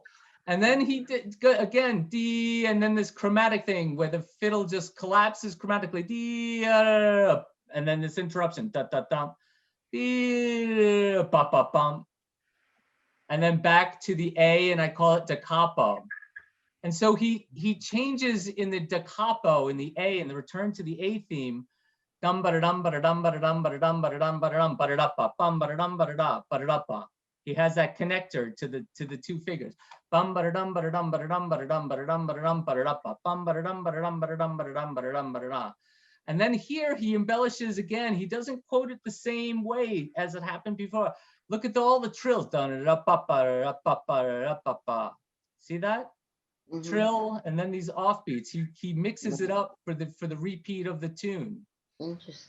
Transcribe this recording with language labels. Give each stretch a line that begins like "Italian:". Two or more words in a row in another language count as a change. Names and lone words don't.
English: And then he did again D, and then this chromatic thing where the fiddle just collapses chromatically D, and then this interruption and then back to the A, and I call it
Italian: da capo.
English: And so he changes in the
Italian: da capo
English: in the A, and the return to the A theme. Dum ba dum ba dum ba dum ba dum ba dum ba dum ba da bum ba dum ba da ba. He has that connector to the two figures. Bum ba dum ba dum ba dum ba dum ba dum ba dum ba da bum ba dum ba dum ba dum ba dum ba dum ba da. And then here he embellishes again. He doesn't quote it the same way as it happened before. Look at all the trills. See that? Trill, and then these offbeats. He mixes it up for the repeat of the tune.